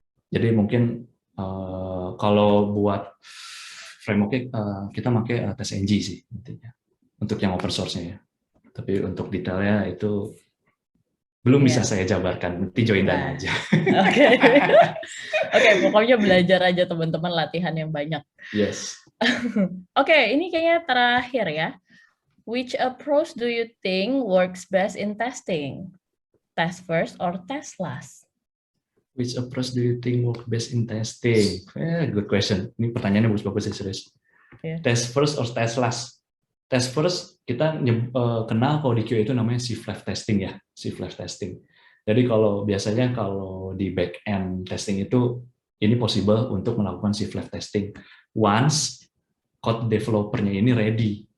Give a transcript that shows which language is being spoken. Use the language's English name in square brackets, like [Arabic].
[Indonesian] Jadi mungkin kalau buat frameworknya kita pakai TestNG sih intinya untuk yang open source-nya ya. Tapi untuk detailnya itu belum bisa saya jabarkan, nanti join Dana aja. Oke. Oke, pokoknya belajar aja teman-teman, latihan yang banyak. [English] Yes. [Indonesian] Oke, ini kayaknya terakhir ya. [English] Which approach do you think works best in testing? Test first or test last? Which approach do you think work best in testing? Good question. [Indonesian] Ini pertanyaannya bagus-bagus ya, serius. [English] Yeah. Test first or test last? [Indonesian] Test first kita kenal kalau di QA itu namanya shift left testing ya, shift left testing. Jadi biasanya kalau di back end testing itu ini possible untuk melakukan shift left testing once code developer-nya ini ready.